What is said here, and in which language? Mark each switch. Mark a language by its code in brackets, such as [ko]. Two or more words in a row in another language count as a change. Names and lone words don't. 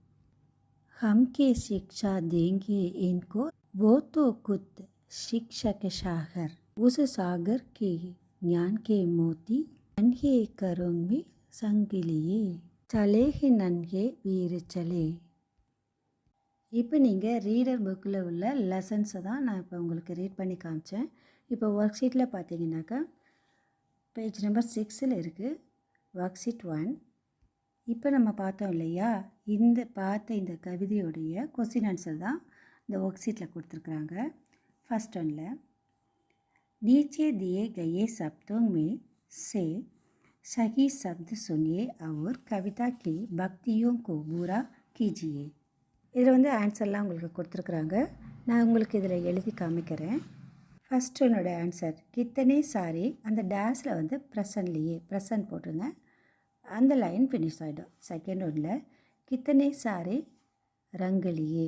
[hi] हम के शिक्षा देंगे इनको, वो तो खुद शिक्षक सागर, उस सागर के ज्ञान के मोती, नन्हे करों में संग लिए, चले हैं नन्हे वीर चले। [ta] இப்போ நீங்கள் [en] reader book [ta] உள்ள லெசன்ஸை தான் நான் இப்போ உங்களுக்கு ரீட் பண்ணி காமிச்சேன். இப்போ [en] work sheet [ta] பார்த்தீங்கன்னாக்கா [en] page number [ta] 6 இருக்குது [en] work sheet [ta] 1. இப்போ நம்ம பார்த்தோம் இல்லையா, இந்த கவிதையுடைய [en] question answer [ta] தான் இந்த [en] work sheet [ta] கொடுத்துருக்குறாங்க. [en] first one [hi] नीचे दिए गए शब्दों में से सही शब्द सुनिए और कविता की पंक्तियों को पूरा कीजिए. [ta] இதில் வந்து ஆன்சர்லாம் உங்களுக்கு கொடுத்துருக்குறாங்க. நான் உங்களுக்கு இதில் எழுதி காமிக்கிறேன். [en] first one answer [hi] कितने सारे, [ta] அந்த டேஸில் வந்து ப்ரெசன்ட்லேயே ப்ரெசன்ட் போட்டுருங்க, அந்த [en] line finish [ta] ஆகிடும். [en] second one [hi] कितने सारे रंग लिए.